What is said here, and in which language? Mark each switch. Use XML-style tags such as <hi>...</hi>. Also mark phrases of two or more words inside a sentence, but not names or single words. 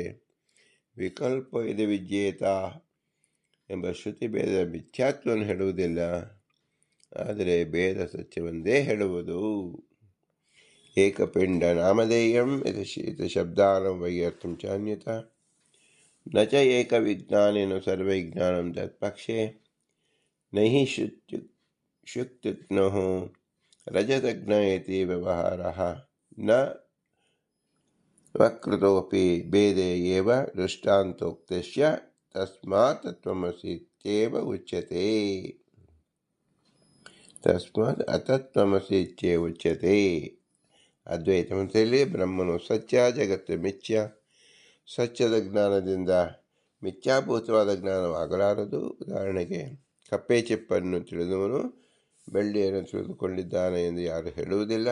<kn>ವಿಕಲ್ಪ ಇದು ವಿಜ್ಞೇತ ಎಂಬ ಶ್ರುತಿ ಭೇದ ಮಿಥ್ಯಾತ್ವವನ್ನು ಹೇಳುವುದಿಲ್ಲ, ಆದರೆ ಭೇದ ಸತ್ಯವೊಂದೇ ಹೇಳುವುದು.</kn> <sa>ಏಕಪಿಂಡ ನಾಮಧೇಯಂ ಇದು ಶಬ್ದಾನಂ ವೈಯರ್ಥಂ ಚಾನ್ಯತ ನ ಚ ಏಕವಿಜ್ಞಾನೇನ ಸರ್ವವಿಜ್ಞಾನಂ ತತ್ಪಕ್ಷೆ ನಹಿ ಶುಕ್ತಿಜ್ಞೋ ರಜತಜ್ಞ ಇತಿ ವ್ಯವಹಾರಃ ನ ವಕ್ರತೋಪಿ ಭೇದೇ ಏವ ದೃಷ್ಟಾಂತೋಕ್ತಸ್ಯ ತಸ್ಮಾತ್ ತತ್ವಮಸಿ ಇತ್ಯೇವ ಉಚ್ಯತೆ. ತಸ್ಮಾತ್ ಅತತ್ವಮಸಿ ಇತ್ಯೇವ ಉಚ್ಯತೆ.</sa> <kn>ಅದ್ವೈತ ಮತದಲ್ಲಿ ಬ್ರಹ್ಮನು ಸತ್ಯ, ಜಗತ್ತು ಮಿಥ್ಯ. ಸತ್ಯದ ಜ್ಞಾನದಿಂದ ಮಿಥ್ಯಾಭೂತವಾದ ಜ್ಞಾನವಾಗಲಾರದು. ಉದಾಹರಣೆಗೆ, ಕಪ್ಪೆ ಚಿಪ್ಪನ್ನು ತಿಳಿದವನು ಬೆಳ್ಳಿಯನ್ನು ತಿಳಿದುಕೊಂಡಿದ್ದಾನೆ ಎಂದು ಯಾರು ಹೇಳುವುದಿಲ್ಲ.</kn>